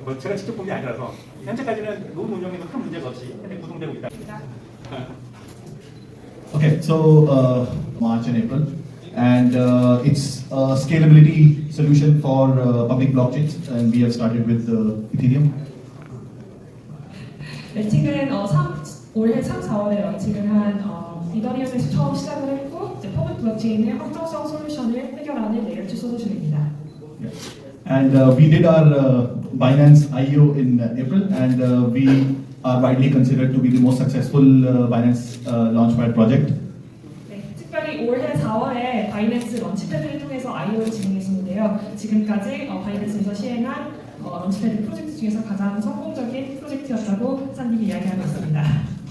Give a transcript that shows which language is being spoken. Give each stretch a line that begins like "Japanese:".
Korean: 뭐 제가 직접 본 게 아니라서 현재까지는 노드 운영에도 큰 문제가 없이 현재 구동되고 있다.
English: Okay, so March and April, and it's a scalability solution for public blockchains, and we have started with Ethereum.
Korean: 런칭은 올해 3, 4월에 런칭을 한 이더리움에서 처음 시작을 했고 이제 퍼블릭 블록체인의 확정성 솔루션을 해결하는 레이어 2 솔루션입니다.
English: And we did our Binance IO in April, and we are widely considered to be the most successful Binance Launchpad project.
Korean: 네, 특별히 올해 4월에 바이낸스 런치패드를 통해서 IO를 진행했었는데요. 지금까지 바이낸스에서 시행한 런치패드 프로젝트 중에서 가장 성공적인 프로젝트였다고 산님이 이야기하고 있습니다.